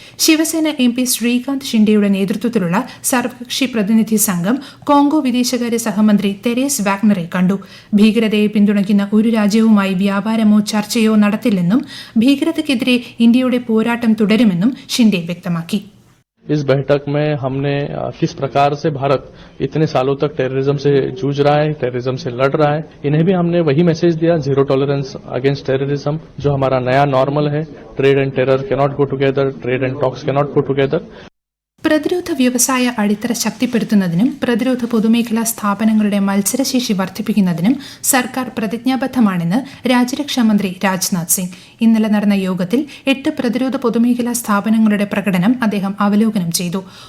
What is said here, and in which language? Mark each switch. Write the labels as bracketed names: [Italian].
[Malayalam] Shiv Sena MP Srikanth ഷിൻഡെയുടെ നേതൃത്വത്തിലുള്ള സർവകക്ഷി പ്രതിനിധി സംഘം കോങ്കോ വിദേശകാര്യ സഹമന്ത്രി തെരേസ് വാഗ്നറെ കണ്ടു. ഭീകരതയെ പിന്തുണയ്ക്കുന്ന ഒരു രാജ്യവുമായി വ്യാപാരമോ ചർച്ചയോ നടത്തില്ലെന്നും ഭീകരതയ്ക്കെതിരെ ഇന്ത്യയുടെ പോരാട്ടം തുടരുമെന്നും ഷിൻഡെ വ്യക്തമാക്കി. [Hindi] इस बैठक में हमने किस प्रकार से भारत इतने सालों तक टेररिज्म से जूझ रहा है, टेररिज्म से लड़ रहा है, इन्हें भी हमने वही मैसेज दिया, [English] zero tolerance against terrorism, [Hindi] जो हमारा नया नॉर्मल है. [English] Trade and terror cannot go together, trade and talks cannot go together. [Malayalam] പ്രതിരോധ വ്യവസായ അടിത്തറ ശക്തിപ്പെടുത്തുന്നതിനും പ്രതിരോധ പൊതുമേഖലാ സ്ഥാപനങ്ങളുടെ മത്സരശേഷി വർദ്ധിപ്പിക്കുന്നതിനും സർക്കാർ പ്രതിജ്ഞാബദ്ധമാണെന്ന് രാജ്യരക്ഷാമന്ത്രി രാജ്നാഥ് സിംഗ്. ഇന്നലെ നടന്ന യോഗത്തിൽ 8 പ്രതിരോധ പൊതുമേഖലാ സ്ഥാപനങ്ങളുടെ പ്രകടനം അദ്ദേഹം അവലോകനം ചെയ്തു.